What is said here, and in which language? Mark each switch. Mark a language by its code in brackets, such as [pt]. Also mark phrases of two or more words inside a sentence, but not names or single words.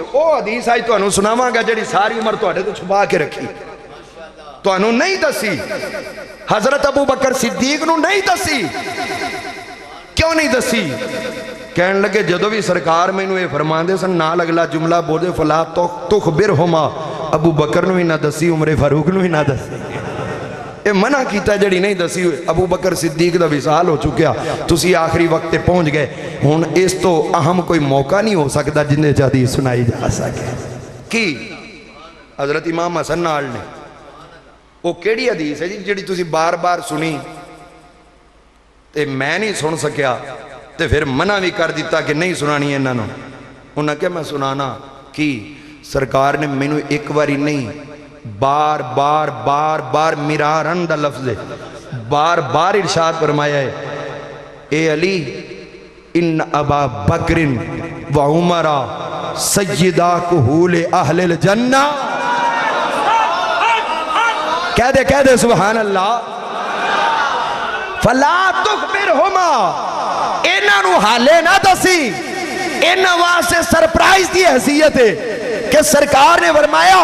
[pa] او حدیث اج تہانوں سناواں گا جیہڑی ساری عمر تہاڈے تو چھپا کے رکھی، تہانوں نہیں دسی. حضرت ابو بکر صدیق نوں نہیں دسی. کیوں نہیں دسی? کہن لگے جدوں بھی سرکار مینوں یہ فرماندے سن نال اگلا جملہ بولدے [ar] فلا تخبرهما, [pa] ابو بکر نوں بھی نہ دسی، عمر فاروق نوں بھی نہ دسی. یہ منع کیا جیہڑی نہیں دسی۔ ابو بکر صدیق دا وصال ہو چکیا، تسی آخری وقت تے پہنچ گئے، ہن اس تو اہم کوئی موقع نہیں ہو سکدا جنہیں جادی سنائی جا سکے. کی حضرت امام حسن نال نے او کیہڑی حدیث ہے جی جیہڑی تسی بار بار سنی تے میں نہیں سن سکیا، تے فیر منع بھی کر دتا کہ نہیں سنانی انہاں نوں. انہاں کہا میں سنانا۔ کی سرکار نے مینوں ایک باری نہیں بار بار بار بار مرارا دا لفظ ہے، بار بار ارشاد فرمایا ہے، اے علی [ar] إن أبا بكر وعمر سيدا كهول أهل الجنة. [pa] کہہ دے [ar] سبحان الله. فلا تخبرهما, [pa] انہاں نوں حالے نہ دسی، انہاں واسطے سرپرائز کی حیثیت ہے کہ سرکار نے فرمایا